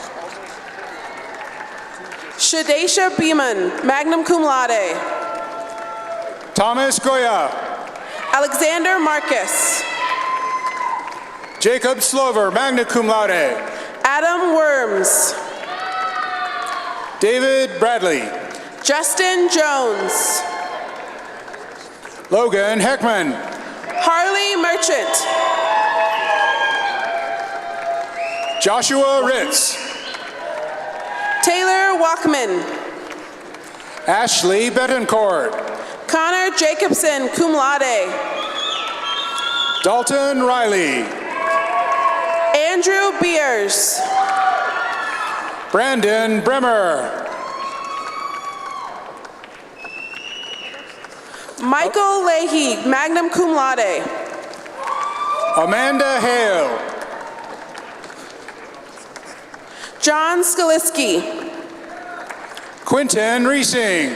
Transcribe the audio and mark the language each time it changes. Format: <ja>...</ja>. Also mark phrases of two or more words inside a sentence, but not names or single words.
<en>Shadesha Beeman,</en> <la>magna cum laude.</la> <en>Thomas Goya. Alexander Marcus. Jacob Slover,</en> <la>magna cum laude.</la> <en>Adam Worms. David Bradley. Justin Jones. Logan Heckman. Harley Merchant. Joshua Ritz. Taylor Walkman. Ashley Betancourt. Connor Jacobson,</en> <la>cum laude.</la> <en>Dalton Riley. Andrew Beers. Brandon Bremer. Michael Leahy,</en> <la>magna cum laude.</la> <en>Amanda Hale. John Skaliski. Quinton Reesing.</en>